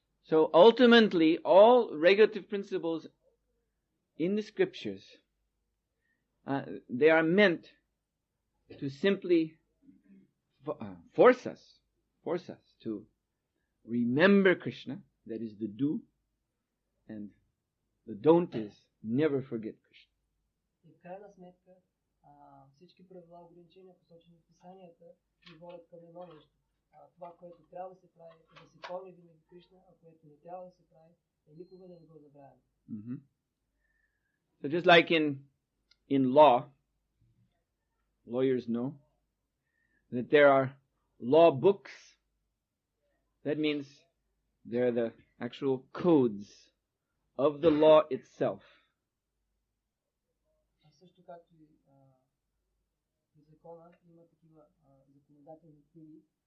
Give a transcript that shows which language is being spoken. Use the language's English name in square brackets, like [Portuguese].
[English] So ultimately, all regulative principles in the scriptures, they are meant to simply force us to remember Krishna, that is the do, and the don't is never forget Krishna. [Bulgarian] И в крайна сметка всички правила ограничения, посочени в писанията, ни водят към едно нещо. Това, което трябва да се прави, е да се помни винаги Кришна, а което не трябва да се прави, е никога да не го забравяме. [English] So just like in law, lawyers know that there are law books. That means they're the actual codes of the law itself. [Bulgarian] Също както и в закона има такива законодателни книги.